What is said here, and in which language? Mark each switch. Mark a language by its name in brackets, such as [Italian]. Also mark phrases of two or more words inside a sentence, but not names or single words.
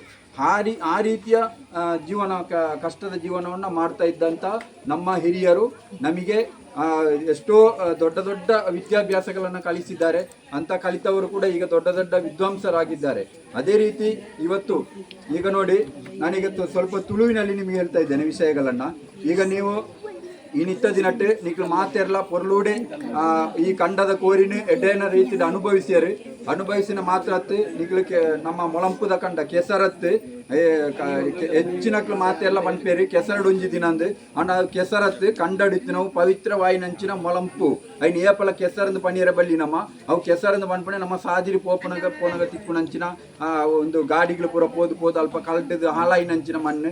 [Kannada] ಆ ರೀತಿಯ ಕಷ್ಟದ ಜೀವನವನ್ನು ಮಾಡ್ತಾ ಇದ್ದಂಥ ನಮ್ಮ ಹಿರಿಯರು ನಮಗೆ ಎಷ್ಟೋ ದೊಡ್ಡ ದೊಡ್ಡ ವಿದ್ಯಾಭ್ಯಾಸಗಳನ್ನು ಕಲಿಸಿದ್ದಾರೆ. ಅಂತ ಕಲಿತವರು ಕೂಡ ಈಗ ದೊಡ್ಡ ದೊಡ್ಡ ವಿದ್ವಾಂಸರಾಗಿದ್ದಾರೆ. ಅದೇ ರೀತಿ ಈಗ ನೋಡಿ, ನಾನೀಗ ಸ್ವಲ್ಪ ತುಳುವಿನಲ್ಲಿ ನಿಮಗೆ ಹೇಳ್ತಾ ಇದ್ದೇನೆ ವಿಷಯಗಳನ್ನು. [Tulu] ಈಗ ನೀವು ಈ ನಿತ್ಯ ದಿನಟ್ಟು ನಿಕ್ಲು ಮಾತೆರ್ಲ ಪೊರ್ಲೂಡೆ ಈ ಕಂಡದ ಕೋರಿನ ಎಡ್ಡೇನ ರೀತಿಯ ಅನುಭವಿಸಿನ ಮಾತ್ರತ್ತು ನಿಕ್ಲಿಕ್ಕೆ ನಮ್ಮ ಮೊಳಂಪುದ ಕಂಡ ಕೆಸರತ್ತು ಹೆಚ್ಚಿನಕ್ಲು ಮಾತೆಲ್ಲ ಪನ್ಪೇರಿ ಕೆಸರಡು ಒಂಜಿ ದಿನಂದು ಅಂಡ ಕೆಸರತ್ತು ಕಂಡಡಿತ್ತು ನಾವು ಪವಿತ್ರವಾಯಿನಂಚಿನ ಮೊಳಂಪು ಐನ್ ಏಪಲ ಕೆಸರಂದು ಪನೀರ ಬಲ್ಲಿ ನಮ್ಮ ಅವು ಕೆಸರಂದು ಪನ್ಪಣೆ ನಮ್ಮ ಸಾದಿರಿ ಪೋಪನಗ ತಿಕ್ಕುನಂಚಿನ ಒಂದು ಗಾಡಿಗಳು ಪೂರ ಪೋದು ಅಲ್ಪ ಕಲ್ಟದು ಹಾಲಾಯಿನಂಚಿನ ಮಣ್ಣು.